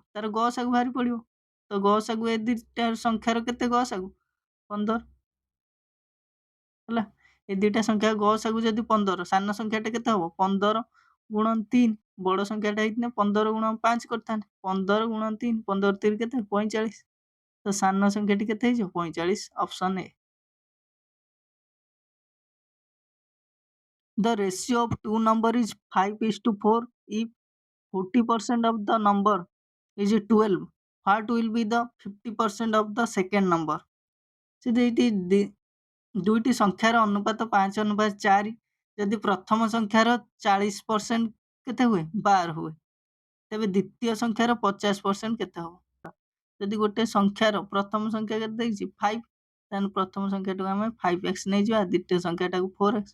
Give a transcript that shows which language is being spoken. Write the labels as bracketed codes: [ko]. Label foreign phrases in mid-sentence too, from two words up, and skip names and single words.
[or] ତାର ଗସାଗୁ ବାହାରି ପଡ଼ିବ। ତ ଗସାଗୁ ଏ ଦୁଇଟା ସଂଖ୍ୟାର କେତେ ଗସାଗୁ 15 ହେଲା। ଏ ଦୁଇଟା ସଂଖ୍ୟା ଗସାଗୁ ଯଦି 15, ସାନ ସଂଖ୍ୟାଟା କେତେ ହବ 15 ଗୁଣନ 3। ବଡ଼ ସଂଖ୍ୟାଟା ହେଇଥିଲେ 15 ଗୁଣନ 5 କରିଥାନ୍ତେ। 15 ଗୁଣନ 3, 15 3 କେତେ 45। ତ ସାନ ସଂଖ୍ୟାଟି କେତେ ହେଇଯିବ 45। [en] option A. The ratio of two number is 5:4. If 40% of the number is 12, what will be the 50% of the second number? [or] ଯଦି ଏଇଠି ଦୁଇଟି ସଂଖ୍ୟାର ଅନୁପାତ 5:4, ଯଦି ପ୍ରଥମ ସଂଖ୍ୟାର 40% କେତେ ହୁଏ 12 ହୁଏ, ତେବେ ଦ୍ୱିତୀୟ ସଂଖ୍ୟାର 50% କେତେ ହବ? ଯଦି ଗୋଟେ ସଂଖ୍ୟାର ପ୍ରଥମ ସଂଖ୍ୟା କେତେ ଦେଇଛି 5, ତାହେଲେ ପ୍ରଥମ ସଂଖ୍ୟାଟାକୁ ଆମେ 5x ନେଇଯିବା, ଦ୍ୱିତୀୟ ସଂଖ୍ୟାଟାକୁ 4x।